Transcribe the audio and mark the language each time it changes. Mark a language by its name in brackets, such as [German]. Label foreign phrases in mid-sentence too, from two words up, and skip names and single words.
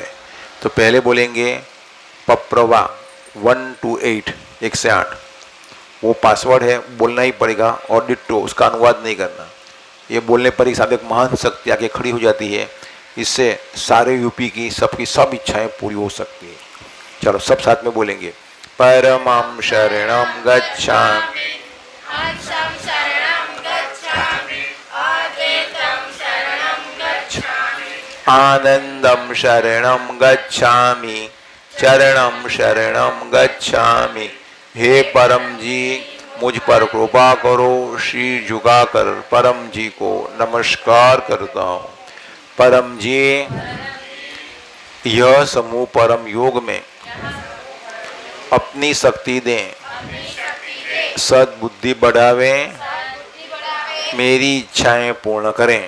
[Hindi] तो पहले बोलेंगे पप्रवा 1 to 8, 1 से 8, वो पासवर्ड है, बोलना ही पड़ेगा। और डिट्टो, उसका अनुवाद नहीं करना। ये बोलने पर ही साहब एक महान शक्ति आके खड़ी हो जाती है। इससे सारे यूपी की सबकी सब इच्छाएं पूरी हो सकती है। चलो सब साथ में बोलेंगे। [Pali] परमं शरणं गच्छामि, हर्षं शरणं गच्छामि, अद्वैतं शरणं गच्छामि, आनंदं शरणं गच्छामि, चरणं शरणं गच्छामि। [Hindi] हे परम जी, मुझ पर कृपा करो। शीर झुकाकर परम जी को नमस्कार करता हूँ। परम जी, यह समूह परम योग में अपनी शक्ति दें, सद्बुद्धि बढ़ावें, मेरी इच्छाएं पूर्ण करें।